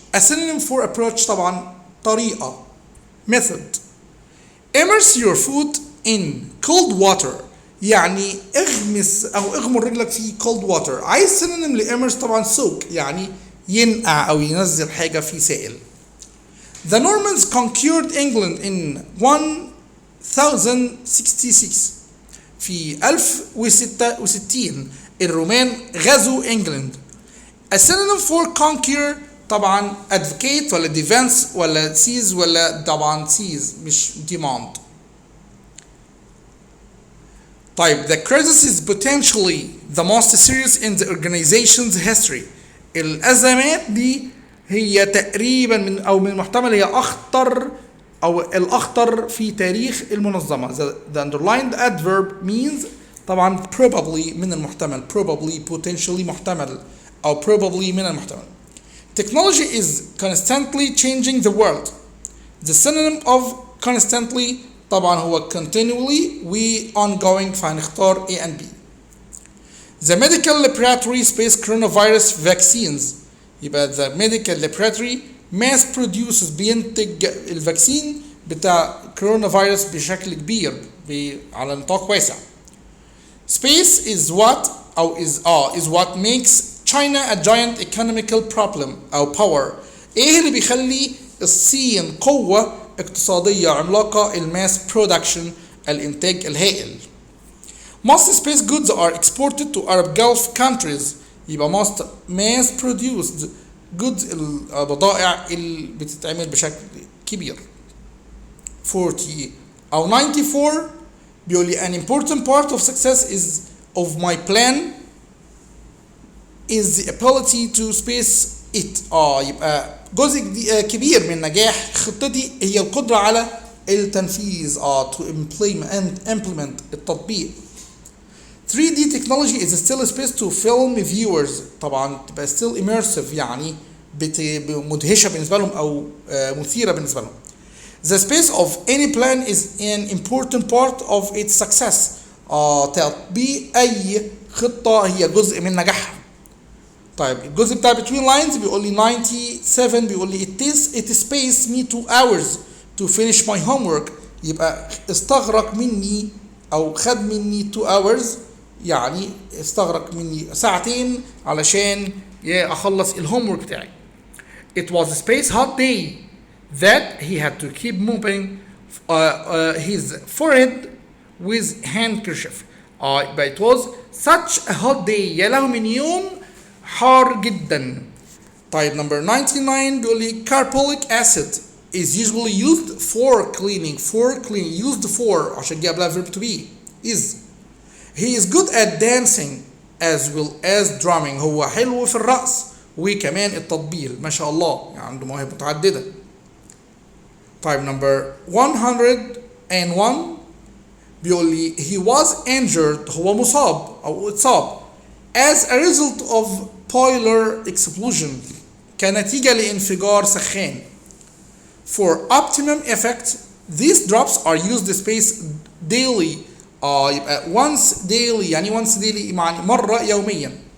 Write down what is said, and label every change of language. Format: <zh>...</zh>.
<en>a synonym for approach</en> <ar>طبعا طريقة</ar> <en>method. immerse your foot in cold water</en> <ar>يعني اغمس او اغمر رجلك في</ar> <en>cold water.</en> <ar>عايز synonym لامرس طبعا soak يعني ينقع او ينزل حاجة في سائل.</ar> <en>the Normans conquered England in 1066</en> <ar>في 1066 الرومان غزوا انجلند.</ar> <en>a synonym for conquer طبعا advocate ولا defense ولا seize ولا طبعا seize مش demand. طيب the crisis is potentially the most serious in the organization's history.</en> <ar>الأزمات دي هي تقريبا من المحتمل هي أخطر أو الأخطر في تاريخ المنظمة.</ar> <en>the underlined adverb means طبعا probably</en> <ar>من المحتمل</ar> <en>probably potentially محتمل أو probably من المحتمل. Technology is constantly changing the world. the synonym of constantly طبعا هو continually و ongoing فهنختار A and B. the medical laboratory space coronavirus vaccines يبقى the medical laboratory mass produces</en> <ar>بينتج الفاكسين بتاع كورونا فيروس بشكل كبير على نطاق واسع.</ar> <en>space is what أو is what makes China a giant economical problem أو power.</en> <ar>إيه اللي بيخلي الصين قوة اقتصادية عملاقة؟ الماس برودكشن الإنتاج الهائل.</ar> <en>most space goods are exported to Arab Gulf countries يبقى most mass produced goods</en> <ar>البضائع اللي بتتعمل بشكل كبير.</ar> <en>40 أو 94 بيقول لي an important part of success of my plan is the ability to space it.</en> <ar>يبقى جزء كبير من نجاح خطتي هي القدرة على التنفيذ</ar> <en>to implement</en> <ar>التطبيق.</ar> <en>3D technology is still a space to film viewers طبعا تبقى still immersive</en> <ar>يعني مدهشة بالنسبة لهم</ar> <en>أو مثيرة بالنسبة لهم. The space of any plan is an important part of its success.</en> <ar>تطبيق أي خطة هي جزء من نجاحها. طيب الجزء بتاع</ar> <en>between lines بيقول لي 97 بيقول لي it spaced me 2 hours to finish my homework.</en> <ar>يبقى استغرق مني أو خد مني</ar> <en>2 hours</en> <ar>يعني استغرق مني ساعتين علشان أخلص الهومورك بتاعي.</ar> <en>It was a space hot day that he had to keep moving his forehead with handkerchief. But it was such a hot day</en> <ar>يا له من يوم حار جدا.</ar> <en>طيب number 99 بيقول لي carbolic acid is usually used for cleaning used for</en> <ar>عشان جاب لها</ar> <en>verb to be is. he is good at dancing as well as drumming</en> <ar>هو حلو في الرقص وكمان التطبيل ما شاء الله يعني عنده مواهب متعددة. طيب number 101 بيقول لي</ar> <en>he was injured</en> <ar>هو مصاب أو اتصاب</ar> <en>as a result of boiler explosion</en> <ar>كنتيجة لانفجار سخان.</ar> <en>for optimum effect these drops are used space daily يبقى once daily يعني once daily</en> <ar>يعني مرة يوميا.</ar>